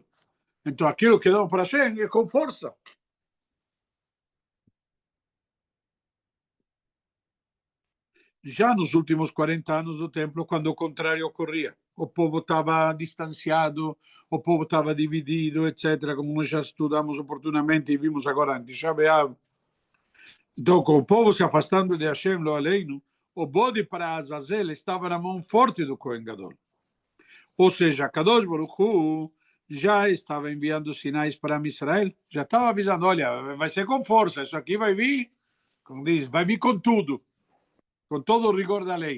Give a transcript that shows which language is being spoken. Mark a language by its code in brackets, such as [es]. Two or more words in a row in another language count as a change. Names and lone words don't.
[pt] Então aquilo que dão para Hashem é com força. Já nos últimos 40 anos do templo, quando o contrário ocorria, o povo estava distanciado, o povo estava dividido, etc., como nós já estudamos oportunamente e vimos agora em Tisha B'Av. Então, com o povo se afastando de Hashem, [he] לא עלינו, [pt] o bode para Azazel estava na mão forte do [he] כהן גדול. [pt] Ou seja, [he] קדוש ברוך הוא [pt] já estava enviando sinais para Israel, já estava avisando, olha, vai ser com força, isso aqui vai vir, como diz, vai vir com tudo, com todo o rigor da lei.